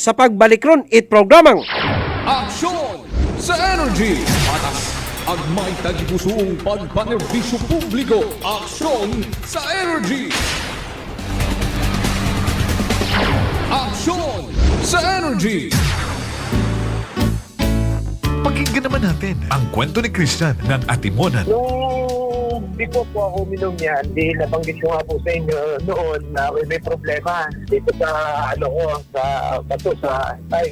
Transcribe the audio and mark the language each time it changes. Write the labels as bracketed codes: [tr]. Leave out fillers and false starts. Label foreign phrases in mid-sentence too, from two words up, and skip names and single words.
[ceb] Sa pagbalik ron, programang Aksyon sa energy. Patas ang may tagipusong pagpanerbisyo publiko, aksyon sa energy. Aksyon sa energy. [tl] Pakinggan naman natin ang kwento ni Christian ng Atimonan. Nung before po ako uminom yan, nabanggit ko nga po sa inyo noon na may problema dito sa sa bato sa tay.